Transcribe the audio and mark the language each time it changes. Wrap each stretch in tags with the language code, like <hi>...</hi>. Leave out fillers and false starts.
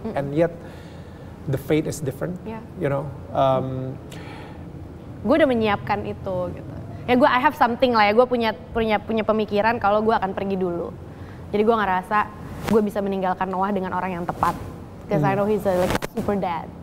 <en>And yet the fate is different, you know.</en> <id>Gue udah menyiapkan itu gitu. Ya gue</id> <en>I have something</en> <id>lah ya, gue punya pemikiran kalau gue akan pergi dulu. Jadi gue ngerasa gue bisa meninggalkan Noah dengan orang yang tepat.</id> <en>Because I know he's like super dad.</en>